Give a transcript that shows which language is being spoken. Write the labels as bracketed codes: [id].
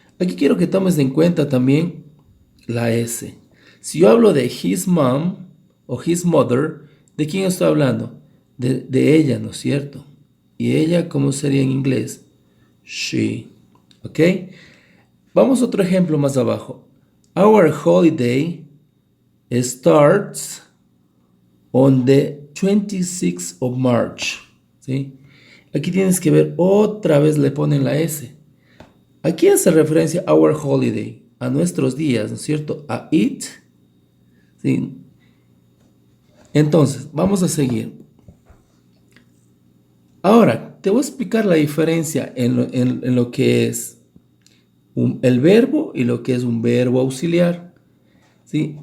[es] Aquí quiero que tomes en cuenta también la S. Si yo hablo de [en] his mom o his mother, [es] ¿de quién estoy hablando? De ella, ¿no es cierto? ¿Y ella cómo sería en inglés? She. ¿Ok? Vamos a otro ejemplo más abajo. [en] Our holiday starts on the 26th of March. [es] ¿Sí? Aquí tienes que ver, otra vez le ponen la S. ¿A quién hace referencia our holiday? A nuestros días, ¿no es cierto? A it, ¿sí? Entonces, vamos a seguir. Ahora, te voy a explicar la diferencia en lo que es el verbo y lo que es un verbo auxiliar, ¿sí?